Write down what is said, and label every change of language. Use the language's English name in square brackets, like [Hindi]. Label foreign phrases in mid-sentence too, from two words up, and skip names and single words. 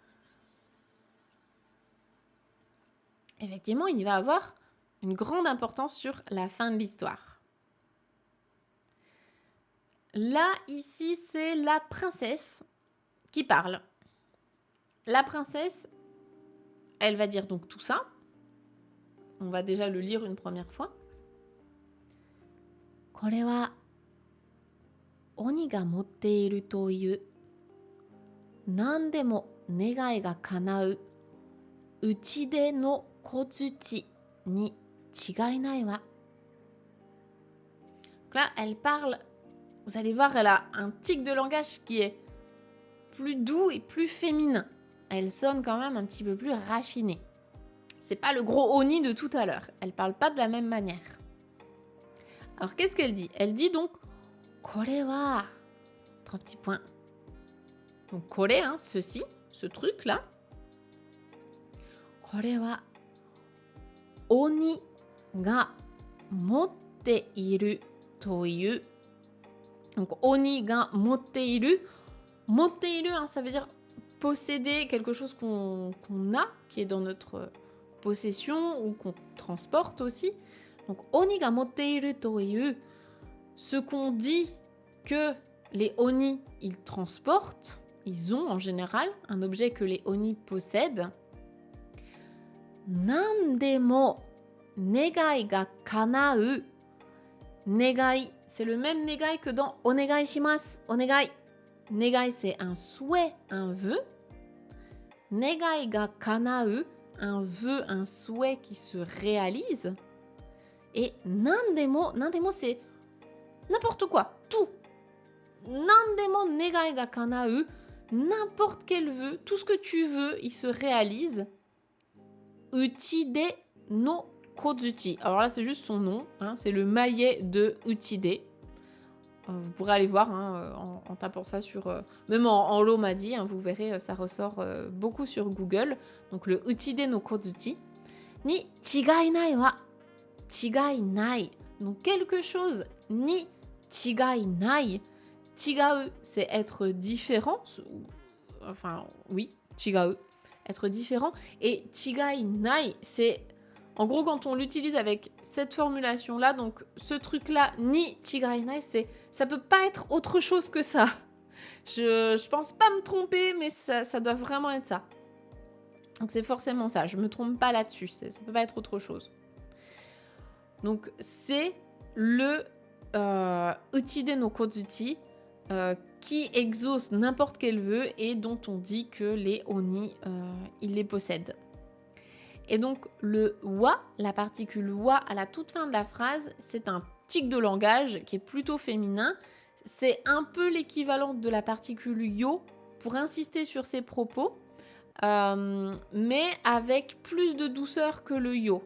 [French] Effectivement, il va avoir une grande importance sur la fin de l'histoire. Là, ici, c'est la princesse qui parle. La princesse, elle va dire donc tout ça. On va déjà le lire une première fois. [Japanese] これは鬼が持っているという何でも願いが叶う打ち出の小槌に違いないわ. [French] Là, elle parle, vous allez voir, elle a un tic de langage qui est plus doux et plus féminin. Elle sonne quand même un petit peu plus raffinée. C'est pas le gros oni de tout à l'heure. Elle parle pas de la même manière. Alors, qu'est-ce qu'elle dit? Elle dit donc [Japanese] これは [French] 3 petits points. Donc, [Japanese] これ, [French] hein, ceci, ce truc-là. [Japanese] これは鬼が持っているという. Donc, 鬼が持っている. 持っている, [French] hein, ça veut dire posséder quelque chose qu'on a, qui est dans notre possession ou qu'on transporte aussi. Donc, [Japanese] 鬼が持っているという, [French] ce qu'on dit que les oni, ils transportent, ils ont en général un objet que les oni possèdent. [Japanese] 何でも願いが叶う. 願い, [French] c'est le même 願い que dans [Japanese] お願いします. お願い. 願い, [French] c'est un souhait, un vœu. [Japanese] 願いが叶う, [French] un vœu, un souhait qui se réalise. Et 何でも, c'est n'importe quoi, tout. [Japanese] 何でも願いが叶う, [French] n'importe quel vœu, tout ce que tu veux, il se réalise. Uchide no kodzuchi. Alors là, c'est juste son nom, hein, c'est le maillet de Uchide. Vous pourrez aller voir hein, en tapant ça sur... même en Lomadi, hein, vous verrez, ça ressort beaucoup sur Google. Donc le Uchide no kodzuchi. [Japanese] に違いないわ. 違いない. [French] Donc quelque chose [Japanese] に違いない. [French] Chigau, c'est être différent. Enfin, oui, chigau. Être différent. Et [Japanese] 違いない, [French] c'est... En gros, quand on l'utilise avec cette formulation-là, donc ce truc-là, [Japanese] に違いない, [French] c'est... Ça peut pas être autre chose que ça. Je pense pas me tromper, mais ça doit vraiment être ça. Donc c'est forcément ça. Je me trompe pas là-dessus. Ça peut pas être autre chose. Donc c'est le Uchide no kodzuchi qui exauce n'importe quel vœu et dont on dit que les oni, ils les possèdent. Et donc le wa, la particule wa à la toute fin de la phrase, c'est un tic de langage qui est plutôt féminin. C'est un peu l'équivalent de la particule yo pour insister sur ses propos, mais avec plus de douceur que le yo.